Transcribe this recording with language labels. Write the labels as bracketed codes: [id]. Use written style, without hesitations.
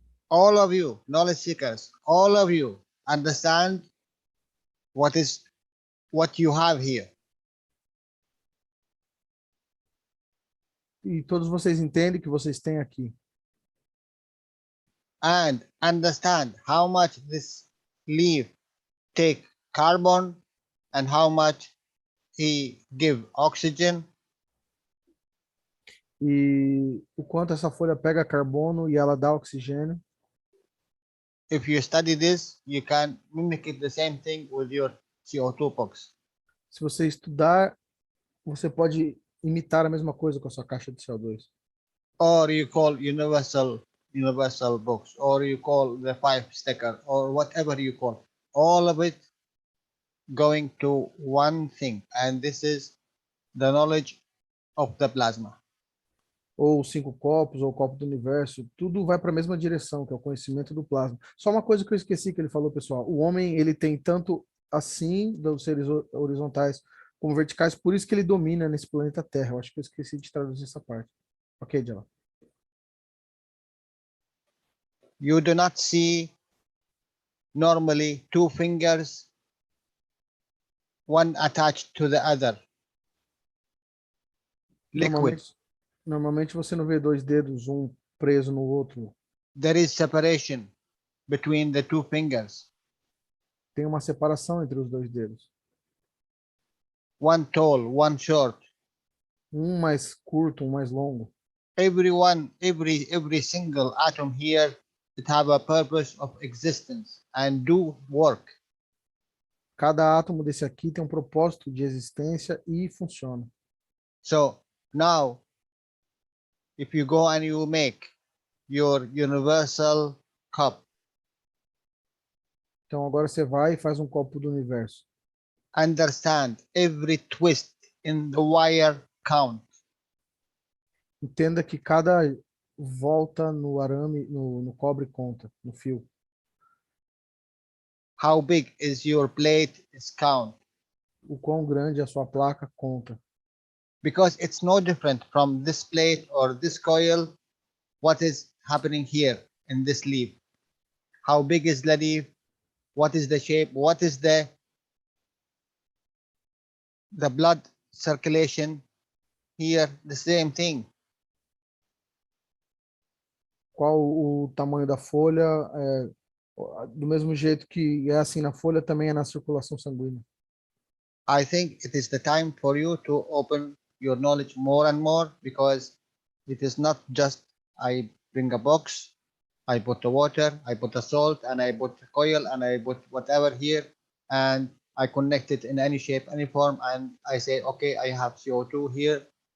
[en] All of you, knowledge seekers, all of you understand what you have here. [pt] E todos vocês entendem que vocês têm aqui. [en] And understand how much this leaf take carbon and how much he give oxygen. [pt] E o quanto essa folha pega carbono e ela dá oxigênio. [en] If you study this, you can mimic it the same thing with your CO2 box. [pt] Se você estudar, você pode imitar a mesma coisa com a sua caixa de CO2. [en] Or you call universal box, or you call the 5 sticker, or whatever you call. All of it going to one thing, and this is the knowledge of the plasma. [pt] Ou 5 copos, ou o copo do universo, tudo vai para a mesma direção, que é o conhecimento do plasma. Só uma coisa que eu esqueci que ele falou, pessoal. O homem, ele tem tanto assim, dos seres horizontais, como verticais, por isso que ele domina nesse planeta Terra. Eu acho que eu esqueci de traduzir essa parte. [en] Ok, Jalal. You do not see normally 2 fingers, one attached to the other. Liquid. [pt] Normalmente você não vê 2 dedos, um preso no outro. [en] There is separation between the 2 fingers. [pt] Tem uma separação entre os 2 dedos. [en] One tall, one short. [pt] Um mais curto, um mais longo. [en] Every single atom here, it have a purpose of existence and do work. [pt] Cada átomo desse aqui tem um propósito de existência e funciona. [en] So now, if you go and you make your universal cup. [pt] Então agora você vai e faz um copo do universo. [en] Understand every twist in the wire count. [pt] Entenda que cada volta no arame, no cobre conta, no fio. [en] How big is your plate is count. [pt] O quão grande é a sua placa conta. [en] Because it's no different from this plate or this coil. What is happening here in this leaf? How big is the leaf? What is the shape? What is the blood circulation here? The same thing. [pt] Qual o tamanho da folha? Do mesmo jeito que é assim na folha, também é na circulação sanguínea. [en] I think it is the time for you to open your knowledge more and more, because it is not just I bring a box, I put the water, I put the salt, and I put the coil, and I put whatever here, and I connect it in any shape, any form, and I say, okay, I have CO2 here.